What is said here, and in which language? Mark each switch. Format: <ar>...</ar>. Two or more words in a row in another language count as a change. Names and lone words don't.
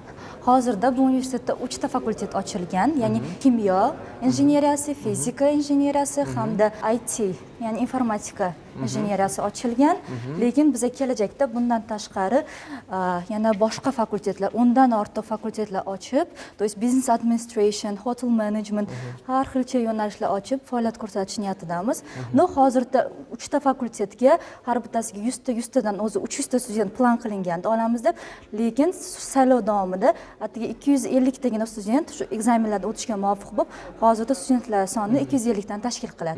<uz>Hozirda bu universitetda 3 ta fakultet ochilgan, ya'ni kimyo injeneriyasi, fizika injeneriyasi hamda IT, ya'ni informatika injeneriyasi ochilgan, lekin biza kelajakda bundan tashqari yana boshqa fakultetlar, 10 dan ortiq fakultetlar ochib,</uz> <ru>то есть</ru> <en>business administration, hotel management,</en> <uz>har xilcha yo'nalishlar ochib faoliyat ko'rsatish niyatidamiz. No, hozirda 3 ta fakultetga har bittasiga 100 tadan o'zi 300 ta student plan qilinganda olamiz deb, lekin saylov davomida atigi 250 tagina student shu ekzamenlardan o'tishga muvofiq bo'lib, hozirda studentlar soni 250 dan tashkil qiladi.</uz>